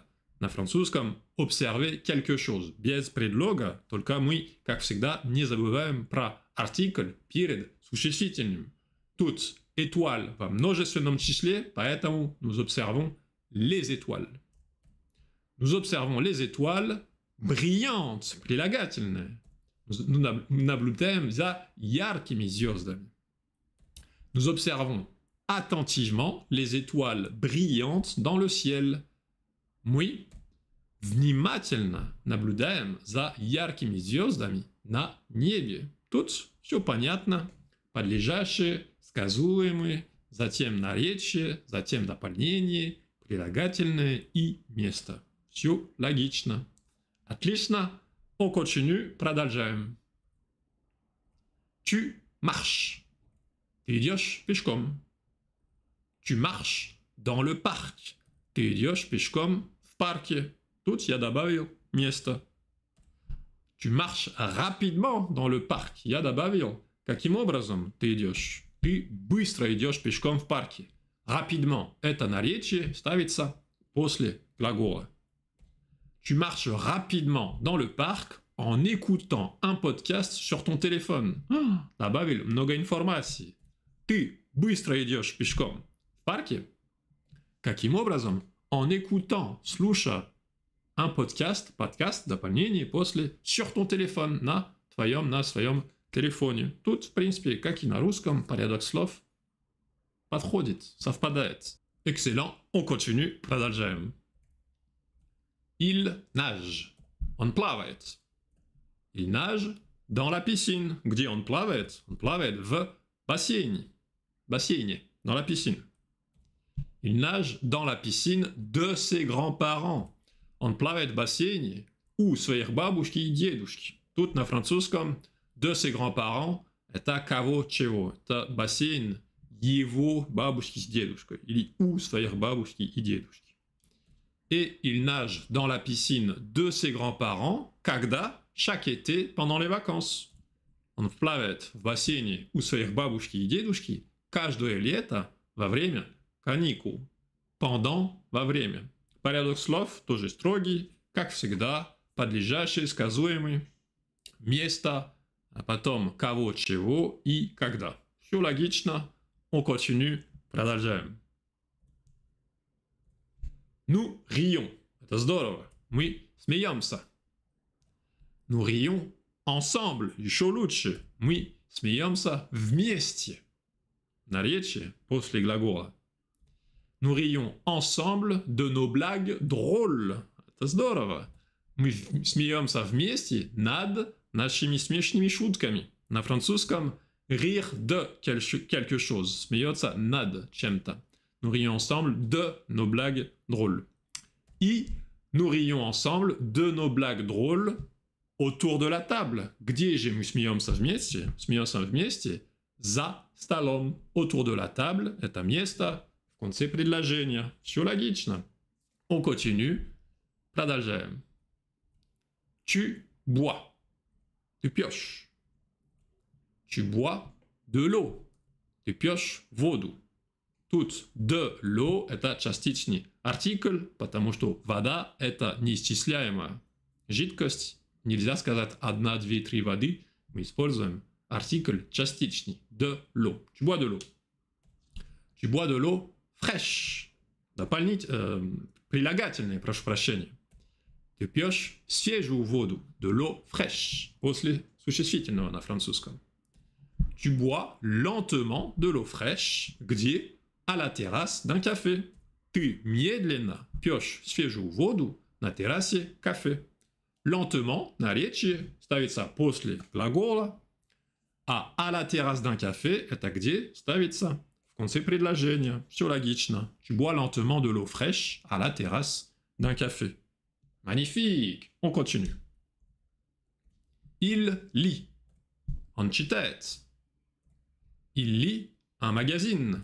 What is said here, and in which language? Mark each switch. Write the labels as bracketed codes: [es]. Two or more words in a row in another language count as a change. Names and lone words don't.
[ru] На французском [fr] observer quelque chose. [ru] Без предлога, только мы, как всегда, не забываем про артикль перед существительным. Тут étoile во множественном числе, поэтому [fr] nous observons les étoiles. Nous observons les étoiles brillantes, [ru] прилагательные. Nous наблюдаем за яркими звездами. [fr] Nous observons attentivement les étoiles brillantes dans le ciel. [ru] Мы внимательно наблюдаем за яркими звездами на небе. Тут все понятно. Подлежащие, сказуемые, затем наречие, затем дополнение, прилагательное и место. Все логично. Отлично. [fr] On continue. Продолжаем. Tu marches. [ru] Ты идешь пешком. [fr] Tu marches dans le parc. [ru] Ты идешь пешком в парке. Тут я добавил место. [fr] Tu marches rapidement dans le parc. [ru] Я добавил, каким образом ты идешь. Ты быстро идешь пешком в парке. Rapidement – это наречие, ставится после глагола. [fr] Tu marches rapidement dans le parc en écoutant un podcast sur ton téléphone. [ru] Добавил много информации. Ты быстро идешь пешком в парке. Каким образом? [fr] En écoutant, [ru] слушая un подкаст, дополнение после [fr] sur ton téléphone, [ru] на своем телефоне. Тут, в принципе, как и на русском, порядок слов подходит, совпадает. [fr] Excellent, on continue, продолжаем. Il nage, [ru] он плавает. [fr] Il nage dans la piscine. [ru] Где он плавает? Он плавает в бассейне, [fr] dans la piscine. Il nage dans la piscine de ses grands-parents. [ru] Он плавает в бассейне у своих бабушки и дедушки. Тут на французском [fr] de ses grands-parents [ru] это кого чего. Это бассейн его бабушки с дедушкой. Или у своих бабушки и дедушки. [fr] Et il nage dans la piscine de ses grands-parents когда? Chaque été pendant les vacances. [ru] Он плавает в бассейне у своих бабушки и дедушки каждое лето во время каникул. Pendant во время. Порядок слов тоже строгий, как всегда, подлежащий, сказуемый, место, а потом кого, чего и когда. Все логично, [fr] on continue, продолжаем. Nous rions. [ru] Это здорово. Мы смеемся. [fr] Nous rions ensemble. [ru] Еще лучше. Мы смеемся вместе. Наречие после глагола. [fr] Nous rions ensemble de nos blagues drôles. [ru] Это здорово. Мы смеемся вместе над нашими смешными шутками. На французском [fr] rire de quelque chose. [ru] Смеется над чем-то. [fr] Nous rions ensemble de nos blagues drôles. И nous rions ensemble de nos blagues drôles autour de la table. [ru] Где же мы смеемся вместе? Смеемся вместе за столом. [fr] Autour de la table – [ru] это место в конце предложения. Все логично. [fr] On continue. Продолжаем. Tu bois. [ru] Ты пьешь. [fr] Tu bois de l'eau. [ru] Ты пьешь воду. [fr] Тут de l'eau – [ru] это частичный артикль, потому что вода – это неисчисляемая жидкость. Нельзя сказать 1, 2, 3 воды. Мы используем артикль частичный. [fr] De l'eau. Tu bois de l'eau. Tu bois de l'eau fraîche. [ru] Прилагательное, прошу прощения. Ты пьешь свежую воду. [fr] De l'eau fraîche. [ru] После существительного на французском. [fr] Tu bois lentement de l'eau fraîche. Где? À la terrasse d'un café. [ru] Ты медленно пьешь свежую воду на террасе кафе. Lentement, наречие, ставится после глагола, а [fr] à la terrasse d'un café – [ru] это где ставится в конце предложения. Все логично. [fr] Tu bois lentement de l'eau fraîche à la terrasse d'un café. Magnifique. On continue. Il lit. [ru] Он читает. [fr] Il lit un magazine.